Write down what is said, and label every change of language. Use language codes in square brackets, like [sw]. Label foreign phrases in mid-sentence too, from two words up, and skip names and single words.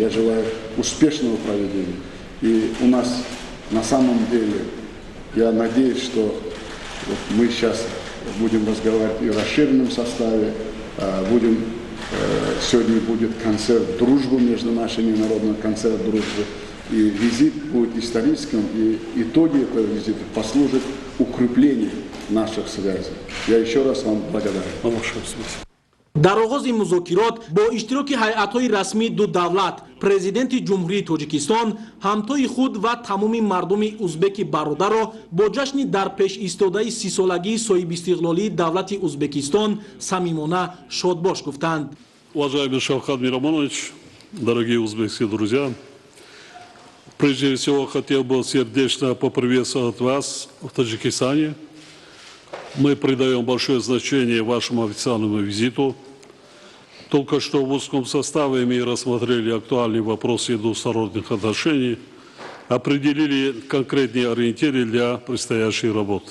[ru] Я желаю успешного проведения. И у нас на самом деле, я надеюсь, что вот мы сейчас будем разговаривать и в расширенном составе, сегодня будет концерт дружбы между нашими народами, концерт дружбы. И визит будет историческим, и итоги этого визита послужат укреплению наших связей. Я еще раз вам благодарен. [tg] дар оғози музокирот бо иштироки ҳайатҳои расмии ду давлат президенти ҷумҳурии Тоҷикистон ҳамтои худ ва тамоми мардуми узбеки бародарро бо ҷашни дар пеш истодаи 30-солагии соҳибистиқлолии давлати Узбекистон самимона шодбош гуфтанд. [ru] Уважаемый Шавкат Миромонович, дорогие узбекские друзья, прежде всего хотел бы сердечно поприветствовать вас в Таджикистане. Мы придаем большое значение вашему официальному визиту. Только что в узком составе мы рассмотрели актуальные вопросы двусторонних отношений, определили конкретные ориентиры для предстоящей работы.